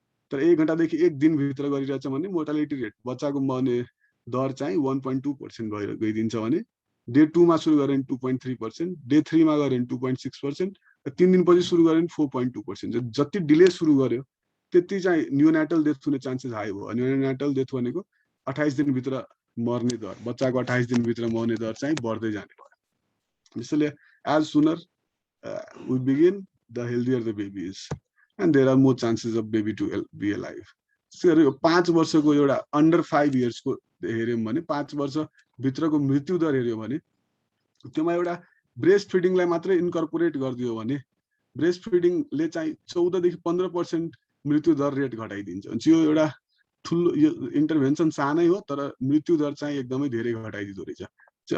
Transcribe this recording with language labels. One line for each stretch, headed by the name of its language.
Nepali: तर 1 घन्टादेखि 1 दिनभित्र गरिरहेछौँ भने मोर्टालिटी रेट बच्चाको मर्ने दर चाहिँ 1.2% गइदिन्छ भने डे 2 मा सुरु गऱ्यो भने 2.3%, डे 3 मा गऱ्यो भने 2.6%, र 3 दिनपछि सुरु गऱ्यो भने 4.2%। जति डिले सुरु गर्यो त्यति चाहिँ न्यूनेटल डेथ हुने चान्सेस हाई हो। न्यूनेटल डेथ भनेको 28 दिनभित्र मर्ने दर, बच्चाको 28 दिनभित्र मर्ने दर चाहिँ बढ्दै जाने भयो। त्यसैले एज सुनर
English: we begin, the healthier the baby is, and there are more chances of baby to be alive.
Nepali: त्यसैले 5 वर्षको एउटा अन्डर 5 years को हेर्यौं भने 5 वर्ष भित्रको मृत्यु दर हेर्यौं भने त्यसमा एउटा ब्रेस्ट फिडिङलाई मात्रै इन्कर्पोरेट गरिदियो भने ब्रेस्ट फिडिङले चाहिँ 14 देखि 15% मृत्यु दर रेट घटाइदिन्छ। अनि यो एउटा ठुलो यो इन्टरभेन्सन सानै हो तर मृत्यु दर चाहिँ एकदमै धेरै घटाइदिँदो रहेछ।